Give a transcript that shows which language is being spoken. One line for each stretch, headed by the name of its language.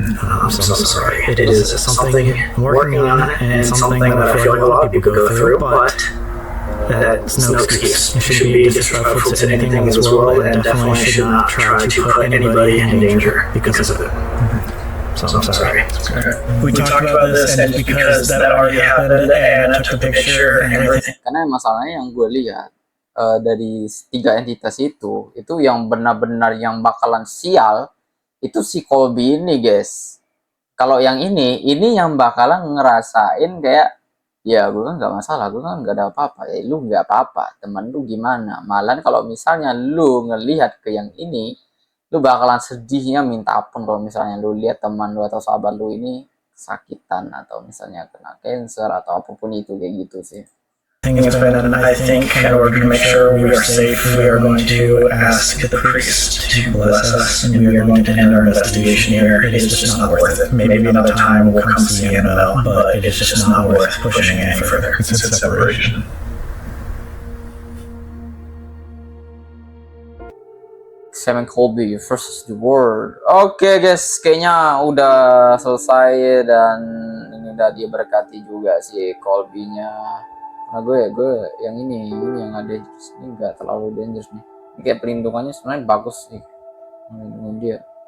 English: I'm so sorry. It is something I'm working on and something that I feel like a lot of people go through, but that's no excuse. You should be disrespectful to anything in this world, and definitely should not try to put anybody in danger because of it. So I'm sorry. We talked about this, and because that already happened, and I took the picture and everything.
Indonesian: Karena masalahnya yang gue lihat dari 3 entitas itu yang benar-benar yang bakalan sial itu si Colby ini guys. Kalau yang ini yang bakalan ngerasain kayak, ya gue kan nggak masalah, gue kan nggak ada apa-apa, ya lu nggak apa-apa, temen lu gimana. Malahan kalau misalnya lu ngelihat ke yang ini, lu bakalan sedihnya minta ampun kalau misalnya lu lihat teman lu atau sahabat lu ini kesakitan atau misalnya kena cancer atau apapun itu, kayak gitu sih.
English: Has been, and I think in order to make sure we are safe, we are going to ask the priest to bless us, and we are going to end our investigation here. It is just not worth it. Maybe another time we'll come see Annabelle, but it is just not worth pushing any further. It's a separation. Sam and Colby versus the world.
Indonesian: Oke guys, kayaknya udah selesai dan ini udah diberkati juga si Colby-nya. Nah gue yang ini yang ada dangerous, ini nggak terlalu dangerous nih. Ini kayak perlindungannya sebenarnya bagus sih melindungi dia.